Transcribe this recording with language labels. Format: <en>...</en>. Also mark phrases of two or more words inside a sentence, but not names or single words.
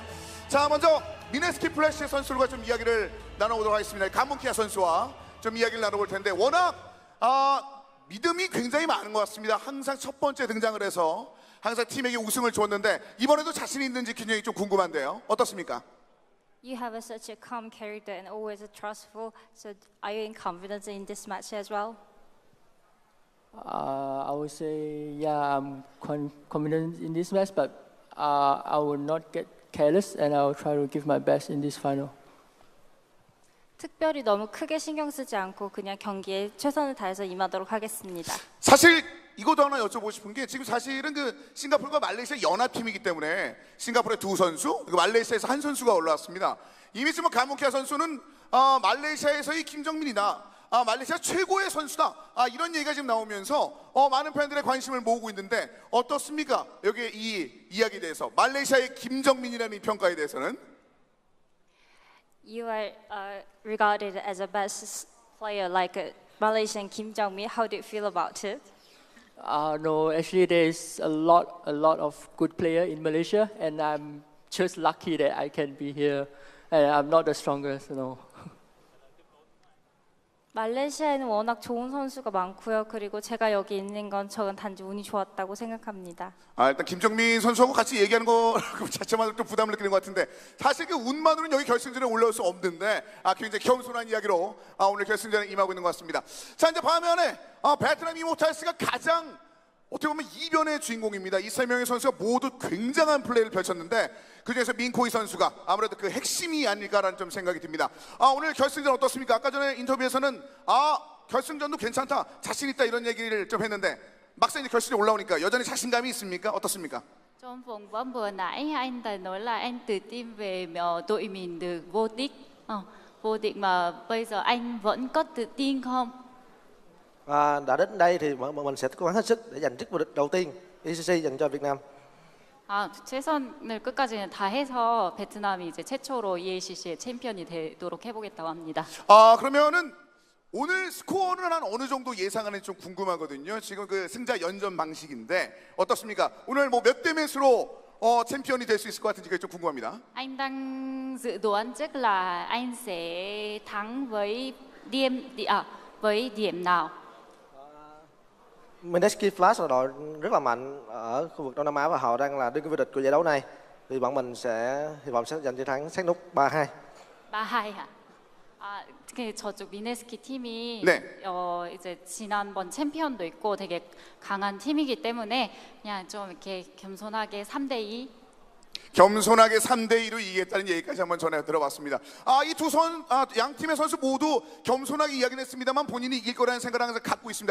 <ko>자, 먼저 미네스키 플래시 선수들과 좀 이야기를 나눠보도록 하겠습니다. 감문키아 선수와 좀 이야기를 나눠볼 텐데, 워낙 믿음이 굉장히 많은 것 같습니다. 항상 첫 번째 등장을 해서 항상 팀에게 우승을 줬는데 이번에도 자신 있는지 굉장히 좀 궁금한데요. 어떻습니까?</ko> <en>You have such a calm character and always trustful. So, are you in confidence in this match as well? I would say, yeah, I'm confident in this match, but I will not get careless and I will try to give my best in this final.</en> <ko>특별히 너무 크게 신경 쓰지 않고 그냥 경기에 최선을 다해서 임하도록 하겠습니다. 사실 이것도 하나 여쭤보고 싶은 게, 지금 사실은 그 싱가포르가 말레이시아 연합팀이기 때문에 싱가포르의 두 선수, 그리고 말레이시아에서 한 선수가 올라왔습니다. 이미 지금 감문키아 선수는 말레이시아에서의 김정민이나 말레이시아 최고의 선수다, 이런 얘기가 지금 나오면서 많은 팬들의 관심을 모으고 있는데 어떻습니까? 여기 이 이야기에 대해서, 말레이시아의 김정민이라는 이 평가에 대해서는?</ko> <en>You are regarded as a best player like Malaysian Kim Jong-min. How do you feel about it? No, actually there's a lot of good player in Malaysia, and I'm just lucky that I can be here, and I'm not the strongest, you know.</en> <ko>말레이시아에는 워낙 좋은 선수가 많고요. 그리고 제가 여기 있는 건 저는 단지 운이 좋았다고 생각합니다. 일단 김정민 선수하고 같이 얘기하는 거 자체만으로 좀 부담을 느끼는 것 같은데, 사실 그 운만으로는 여기 결승전에 올라올 수 없는데 굉장히 겸손한 이야기로 오늘 결승전에 임하고 있는 것 같습니다. 자, 이제 반면에 베트남 이모탈스가 가장 어떻게 보면 이변의 주인공입니다. 이 세 명의 선수가 모두 굉장한 플레이를 펼쳤는데 그중에서 민코이 선수가 아무래도 그 핵심이 아닐까라는 좀 생각이 듭니다. 오늘 결승전 어떻습니까? 아까 전에 인터뷰에서는 결승전도 괜찮다, 자신 있다, 이런 얘기를 좀 했는데 막상 이제 결승에 올라오니까 여전히 자신감이 있습니까? 어떻습니까?</ko> <vi>Trong phỏng vấn vừa nãy anh ta nói là anh tự tin về đội mình được vô địch mà bây giờ anh vẫn có tự tin không? Đã đến đây thì mình sẽ cố gắng hết sức để giành chức vô địch đầu tiên ECC dành cho Việt Nam.</vi> <ko>최선을 끝까지 다해서 베트남이 이제 최초로 EACC의 챔피언이 되도록 해보겠다고 합니다. 그러면은 오늘 스코어는 한 어느 정도 예상하는지 좀 궁금하거든요. 지금 그 승자 연전 방식인데 어떻습니까? 오늘 뭐 몇 대 몇으로 챔피언이 될 수 있을 것 같은지 그게 좀 궁금합니다.</ko> <vi>Anh đang dự đoán chắc là anh sẽ thắng với điểm nào? Mineski Flash là đội rất là mạnh ở khu vực Đông Nam Á và họ đang là đương kim vô địch của giải đấu này. Thì bọn mình sẽ hy vọng sẽ giành chiến thắng sát nút 3-2. 3-2.</vi> <ko>저쪽 미네스키 팀이 네. 이제 지난번 챔피언도 있고 되게 강한 팀이기 때문에 그냥 좀 이렇게 겸손하게 3-2. 겸손하게 3대2로 이기겠다는 얘기까지 한번 전해 들어봤습니다. 이 양 팀의 선수 모두 겸손하게 이야기는 했습니다만 본인이 이길 거라는 생각을 항상 갖고 있습니다.</ko>